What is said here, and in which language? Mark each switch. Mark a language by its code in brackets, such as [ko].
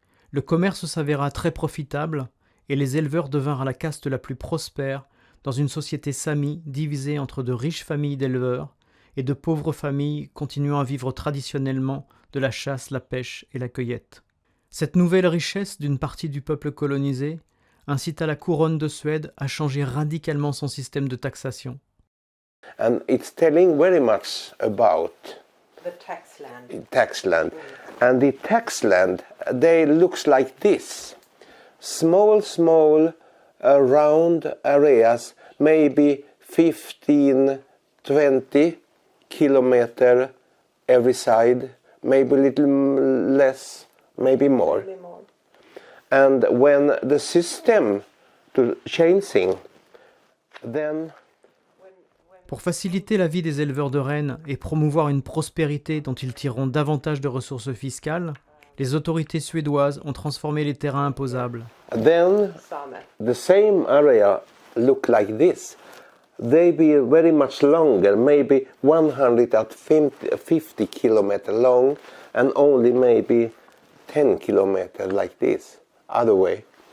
[fr] Le commerce s'avéra très profitable et les éleveurs devinrent la caste la plus prospère dans une société sami divisée entre de riches familles d'éleveurs et de pauvres familles continuant à vivre traditionnellement de la chasse, la pêche et la cueillette. Cette nouvelle richesse d'une partie du peuple colonisé incita la couronne de Suède à changer radicalement son système de taxation. [en] And it's telling very much about The tax land. tax land. And the tax land, they looks like this. Small round areas, maybe 15, 20 kilometer every side, maybe a little less, maybe more. And when the system to changing, then [fr] Pour faciliter la vie des éleveurs de rennes et promouvoir une prospérité dont ils tireront davantage de ressources fiscales, les autorités suédoises ont transformé les terrains imposables. [en] then the same area look like this. They be very much longer, maybe 150 kilometer long, and only maybe 10 kilometer like this, other way.